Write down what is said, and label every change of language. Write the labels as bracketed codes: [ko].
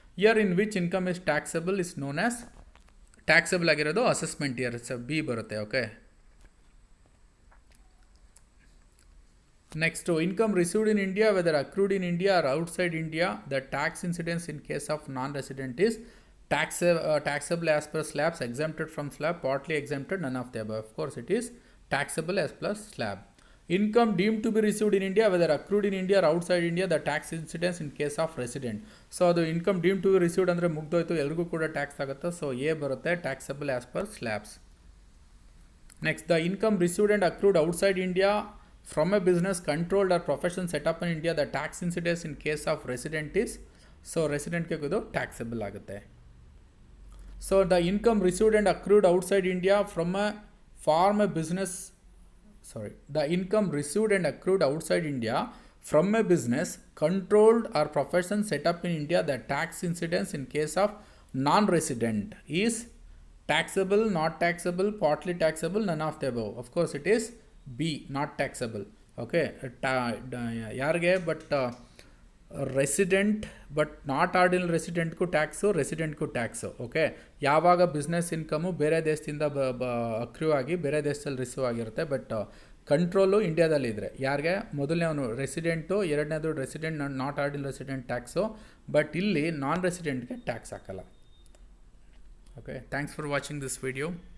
[en] year in which income is taxable is known as, [kn] taxable ಆಗಿರೋದು [en] assessment year, [kn] B ಬರುತ್ತೆ. [en] Okay. Next, income received in India whether accrued in India or outside India, the tax incidence in case of non resident is taxable as per slabs, exempted from slab, partly exempted, none of the above. Of course it is taxable as per slab. Income deemed to be received in India whether accrued in India or outside India, the tax incidence in case of resident. So the income deemed to be received [kn] ಅಂದರೆ ಮುಗ್ದೋಯ್ತು, ಎಲ್ರಿಗೂ ಕೂಡ tax ಆಗುತ್ತೆ. So A ಬರುತ್ತೆ, [en] taxable as per slabs. Next, the income received and accrued outside India from a business controlled or profession set up in India, the tax incidence in case of resident is, so [kn] residentಗೆ ಇದು taxable ಆಗುತ್ತೆ. [en] So the income received and accrued outside India from a business, the income received and accrued outside India from a business controlled or profession set up in India, the tax incidence in case of non-resident is taxable, not taxable, partly taxable, none of the above. Of course it is B, not taxable. [kn] Okay, ಯಾರಿಗೆ but resident but not ordinary ರೆಸಿಡೆಂಟ್ಗೂ tax, ರೆಸಿಡೆಂಟ್ಗೂ tax. Okay, ಯಾವಾಗ business income ಬೇರೆ ದೇಶದಿಂದ ಅಕ್ರೂ ಆಗಿ ಬೇರೆ ದೇಶದಲ್ಲಿ receive ಆಗಿರುತ್ತೆ, but control ಇಂಡಿಯಾದಲ್ಲಿ ಇದ್ದರೆ ಯಾರಿಗೆ, ಮೊದಲನೇ ಅವನು ರೆಸಿಡೆಂಟು, ಎರಡನೇದು resident not ordinary resident tax, but ಇಲ್ಲಿ ನಾನ್ ರೆಸಿಡೆಂಟ್ಗೆ ಟ್ಯಾಕ್ಸ್ ಹಾಕಲ್ಲ. Okay, [en] Thanks for watching this video.